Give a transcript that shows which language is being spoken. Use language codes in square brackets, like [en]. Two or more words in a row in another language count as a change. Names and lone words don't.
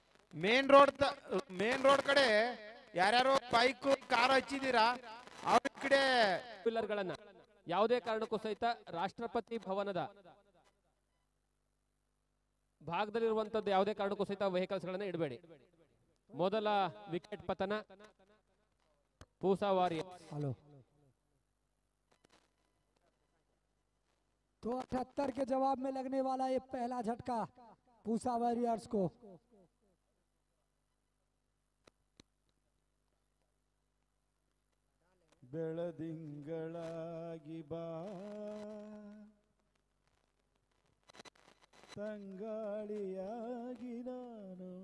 [kn] ಮೇನ್ ರೋಡ್ ಕಡೆ ಯಾರ್ಯಾರೋ ಬೈಕ್ ಕಾರ್ ಹಚ್ಚಿದೀರಾ ಅವ್ರ ಕಡೆ ಗಳನ್ನ ಯಾವುದೇ ಕಾರಣಕ್ಕೂ ಸಹಿತ ರಾಷ್ಟ್ರಪತಿ ಭವನದ ಭಾಗದಲ್ಲಿರುವಂತದ್ದು ಯಾವುದೇ ಕಾರಣಕ್ಕೂ ಸಹಿತ ವೆಹಿಕಲ್ಸ್ ಗಳನ್ನ ಇಡಬೇಡಿ. ಮೊದಲ ವಿಕೆಟ್ ಪತನ ಪೂಸಾ ವಾರಿಯರ್ಸ್. [hi] हेलो तो 78 के जवाब में लगने वाला ये पहला झटका पूसा वॉरियर्स को. [kn] ಬೆಳದಿಂಗಳಾಗಿ ಬಾ ತಂಗಾಳಿಯಾಗಿ ನಾನು.